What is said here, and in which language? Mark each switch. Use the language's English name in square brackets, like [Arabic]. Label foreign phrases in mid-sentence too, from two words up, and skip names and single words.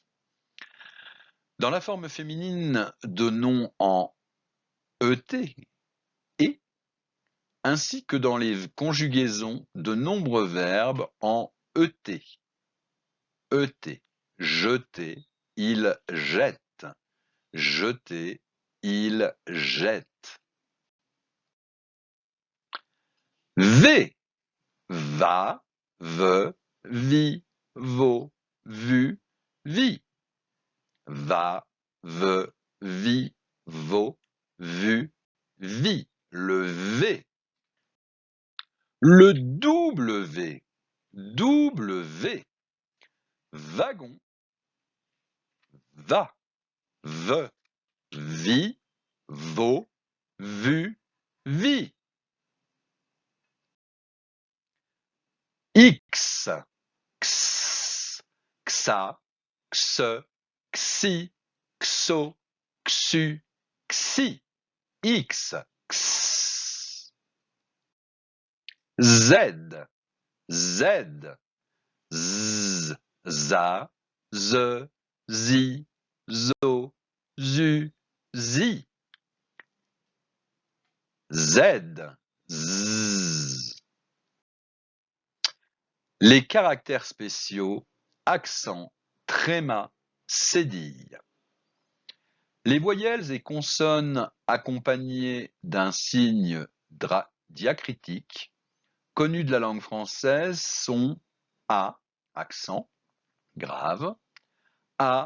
[French] Dans la forme féminine de noms en ET, et, ainsi que dans les conjugaisons de nombreux verbes en ET. ET, jeter, il jette. Jeter, il jette. V, va, ve, vi, vo, vu, vi. Va, ve, vi, vo, vu, vi. Le V. Le W. W. Wagon. Va, ve, vi, vo, vu, vi. X. X. Xa. Xe. Xi. Xo. Xu. Xi. X. X. Z. Z. Z. Za. Ze. Zi. Zo. Zu. Zi. Z. Z. Les caractères spéciaux, accent, tréma, cédille. Les voyelles et consonnes accompagnées d'un signe diacritique connu de la langue française sont A, accent, grave, A,